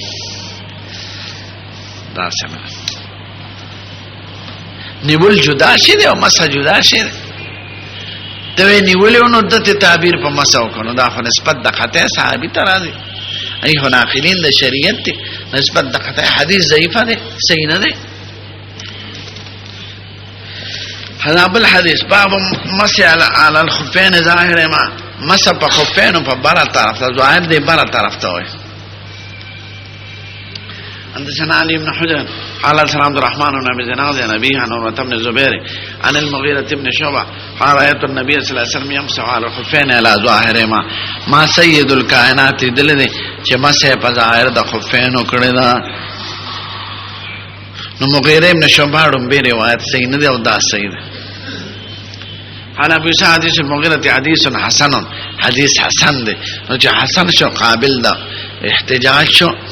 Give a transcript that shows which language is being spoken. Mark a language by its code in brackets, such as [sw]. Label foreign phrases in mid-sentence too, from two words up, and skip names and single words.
[ps] دا څنګه نیول جدا شي او مسح جدا شي ته نیولې نو د تعبیر په مساو کنو دا خو نسبت د خطا صحابي ته راځي ای هو ناقلین د شریعت ته نسبت د خطا حدیث ضعیف ده صحیح نه ده [ar] هذا بالحديث باب مسح على الخفين ظاهر ما [ps] مسح په خفين په بره طرف ته ظاهر دی بره طرف ته وي [ar] حدثنا علي بن حجر قال حدثنا عبد الرحمن بن ابي زناد عن ابيه عن عروة بن الزبير عن المغيرة بن شعبة قال رأيت النبي صلى الله عليه وسلم يمسح على الخفين على ظاهرهما ما سيد الكائنات [ps] دل چې مسح په ظاهر د خفین وکړي دا. نو مغیره بن شعبة به روایت صحیح نه دی او دا صحیح دی. [ar] قال ابو سعد حدیث المغیرة حدیث حسن، [ps] حدیث حسن دی. نو چې حسن شو قابل دا احتجاج شو.